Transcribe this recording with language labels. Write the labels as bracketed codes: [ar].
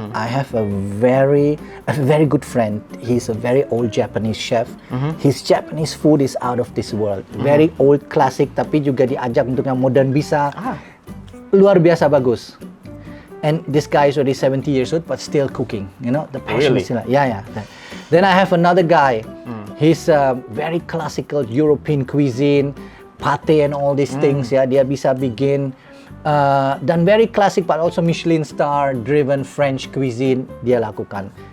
[en] I have a very good friend. He's a very old Japanese chef. His Japanese food is out of this world. Very old classic, [id] tapi juga diajak untuk yang modern bisa. Luar biasa bagus. [en] And this guy is already 70 years old but still cooking. You know, the passion is still. Yeah. Then I have another guy. He's very classical European cuisine, pate and all these things ya. [id] Dia bisa bikin dan [en] very classic but also Michelin star driven French cuisine [id] dia lakukan.